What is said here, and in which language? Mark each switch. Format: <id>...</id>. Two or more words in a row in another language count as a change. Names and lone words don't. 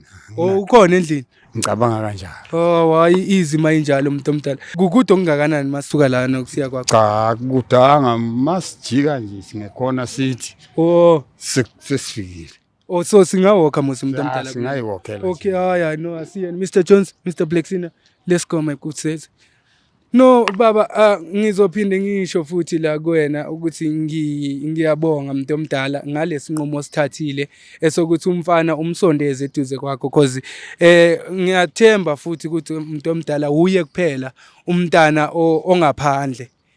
<zu>Ukhona endlini? Ngicabanga kanjalo. Hayi izima injalo umuntu omdala. Kukude ongakanani masuka la nokusiya kwakho? Cha kudanga masijika nje singekhona sithi. Sesifikile. So singawalka musi umuntu omdala. Singayiwalkela.</zu> <en>Okay, I know. I see. Mr. Jones, Mr. Blexina, let's go my good sis.</en> <zu>No baba ngizophinde ngisho futhi la kuwena ukuthi ngiyabonga umuntu omdala ngalesinqumo sithathile esokuthi umfana umsondeze eduze kwakho because ngiyathemba futhi ukuthi umuntu omdala uye kuphela umntana ongaphandle.</zu>